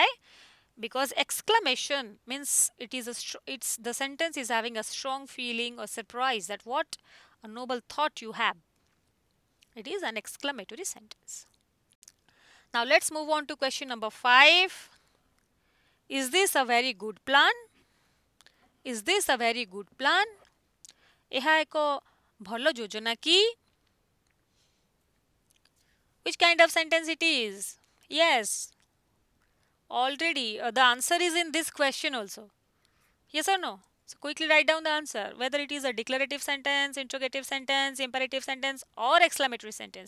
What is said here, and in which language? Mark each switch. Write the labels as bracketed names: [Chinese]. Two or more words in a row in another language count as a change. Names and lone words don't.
[English] Because exclamation means the sentence is having a strong feeling or surprise that what a noble thought you have. It is an exclamatory sentence. Now let's move on to question number 5. Is this a very good plan? Is this a very good plan? [Odia] ଏହା ଏକ ଭଲ ଯୋଜନା କି? [English] Which kind of sentence it is? Yes. Already the answer is in this question also. Yes or no? So quickly write down the answer. Whether it is a declarative sentence, interrogative sentence, imperative sentence or exclamatory sentence.